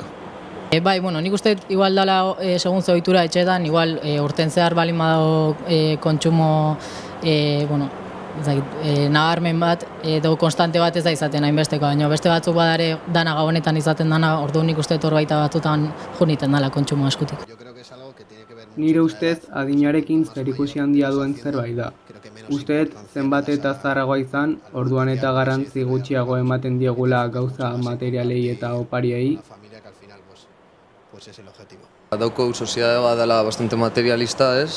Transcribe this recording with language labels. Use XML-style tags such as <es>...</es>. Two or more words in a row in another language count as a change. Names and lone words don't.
<eu>Nik uste igual dela segun zoitura etxetan, igual urten zehar balin badago kontsumo nabarmen bat edo konstante bat ez da izaten hainbesteko, baina beste batzuk badare dana gabonetan izaten dana, orduan nik uste hor baita batzutan juniten dela kontsumo askutik.</eu> <es>Yo creo que es algo que tiene que ver</es> <eu>nire ustez adinarekin zerikusi handia duen zerbait da. Usteet zenbat eta zaharragoa izan, orduan eta garrantzi gutxiago ematen diegula gauza materialei eta opariei. Dauko soziedade bat dela bastante materialista, ez?</eu>